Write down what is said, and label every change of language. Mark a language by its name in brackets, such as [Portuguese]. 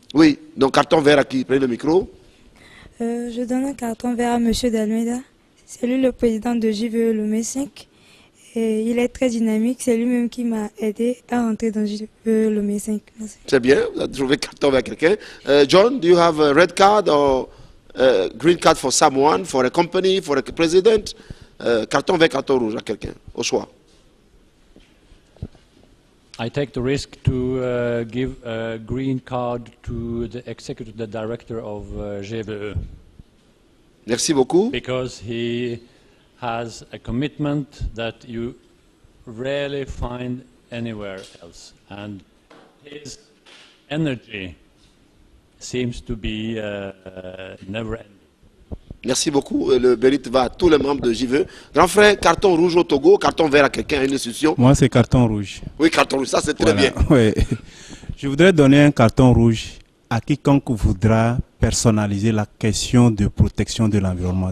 [French] Oui, donc carton vert à qui? Prenez le micro. Je donne un carton vert à M. Dalmeida. C'est lui le président de JVE Lomé 5. Et il est très dynamique. C'est lui-même qui m'a aidé à rentrer dans JVE Lomé 5. Merci. C'est bien, vous avez trouvé carton vert à quelqu'un. [English] John, do you have a red card or green card for someone, for a company, for a president? [French] Carton vert, carton rouge à quelqu'un, au choix. [English] I take the risk to give a green card to the executive director of JVE. [French] Merci beaucoup. [English] Because he has a commitment that you rarely find anywhere else. And his energy seems to be never ending. [French] Merci beaucoup. Le mérite va à tous les membres de JVE. Grand frère, carton rouge au Togo, carton vert à quelqu'un, à une institution. Moi, c'est carton rouge. Oui, carton rouge, ça c'est très bien. Ouais. Je voudrais donner un carton rouge à quiconque voudra personnaliser la question de protection de l'environnement.